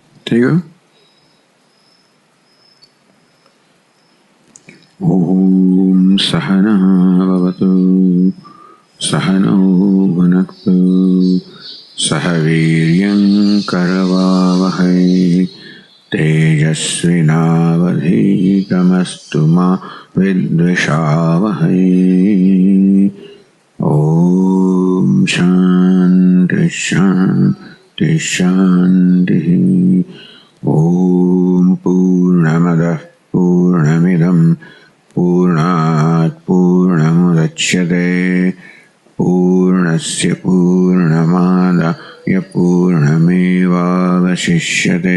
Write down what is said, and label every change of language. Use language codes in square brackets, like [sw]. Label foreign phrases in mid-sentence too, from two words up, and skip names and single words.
[gu] થઈ ગયું? [sa] ઓમ સહના ભવતુ સહનૌ ભુનક્તુ સહ વીર્યં કરવાવહૈ तेजस्विनावधीतमस्तु मा विद्विषावहै। ओम शांति शांति शांति। ओम पूर्णमदः पूर्णमिदं पूर्णात् पूर्णमुदच्यते पूर्णस्य पूर्णमादाय पूर्णमेवावशिष्यते।